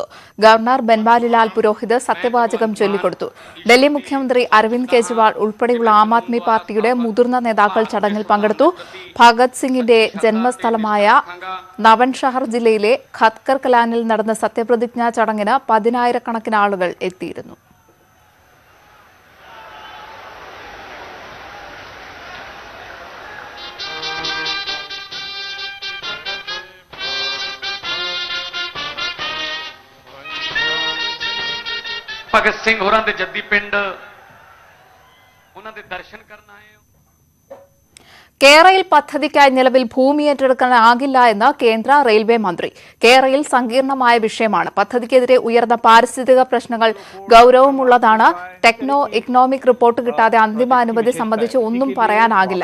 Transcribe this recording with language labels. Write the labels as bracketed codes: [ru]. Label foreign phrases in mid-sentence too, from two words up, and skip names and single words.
[ml] ഗവർണർ ബൻവാലിലാൽ പുരോഹിത് സത്യവാചകം ചൊല്ലിക്കൊടുത്തു. ഡൽഹി മുഖ്യമന്ത്രി അരവിന്ദ് കെജ്രിവാൾ ഉൾപ്പെടെയുള്ള ആം ആദ്മി പാർട്ടിയുടെ മുതിർന്ന നേതാക്കൾ ചടങ്ങിൽ പങ്കെടുത്തു. ഭഗത് സിംഗിന്റെ ജന്മസ്ഥലമായ നവൻഷഹർ ജില്ലയിലെ ഖത്കർ കലാനിൽ നടന്ന സത്യപ്രതിജ്ഞാ ചടങ്ങിന് 10,000-കണക്കിന് ആളുകൾ എത്തിയിരുന്നു. [pa] ਭਗਤ ਸਿੰਘ ਹੋਰਾਂ ਦੇ ਜੱਦੀ ਪਿੰਡ ਉਹਨਾਂ ਦੇ ਦਰਸ਼ਨ ਕਰਨ ਆਏ. [ml] കേരയിൽ പദ്ധതിക്കായി നിലവിൽ ഭൂമി ഏറ്റെടുക്കാനാകില്ല എന്ന് കേന്ദ്ര റെയിൽവേ മന്ത്രി. കേരയിൽ സങ്കീർണമായ വിഷയമാണ്. പദ്ധതിക്കെതിരെ ഉയർന്ന പാരിസ്ഥിതിക പ്രശ്നങ്ങൾ ഗൌരവമുള്ളതാണ്. [en] techno economic report [ml] കിട്ടാതെ അന്തിമ അനുമതി സംബന്ധിച്ച് ഒന്നും പറയാനാകില്ല.